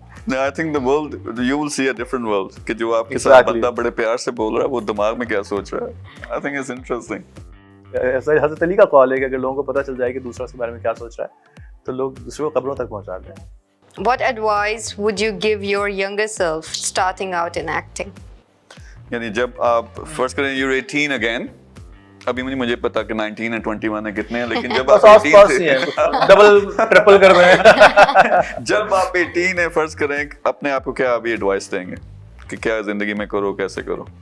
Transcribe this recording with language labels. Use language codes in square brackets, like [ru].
[en] I think the world, you will see a different world [ur] کہ جو آپ کے ساتھ بندہ بڑے پیار سے بول رہا ہے وہ دماغ میں کیا سوچ رہا ہے. [en] I think it's interesting. [ur] ایسا حضرت علی کا قول ہے کہ اگر لوگوں کو پتہ چل جائے کہ دوسرا اس کے بارے میں کیا سوچ رہا ہے تو لوگ دوسروں کو قبروں تک پہنچا دیں. [en] What advice would you give your younger self starting out in acting? [ur] یعنی جب آپ فرض کریں [en] you're 18 again, [ur] ابھی مجھے پتا کہ 19 ہے 21 ہے کتنے ہیں, لیکن جب آپ 18 تھے ڈبل ٹرپل کر رہے ہیں, جب آپ 18 ہیں فرض کریں, اپنے آپ کو کیا ابھی ایڈوائس دیں گے کہ کیا زندگی میں کرو, کیسے کرو؟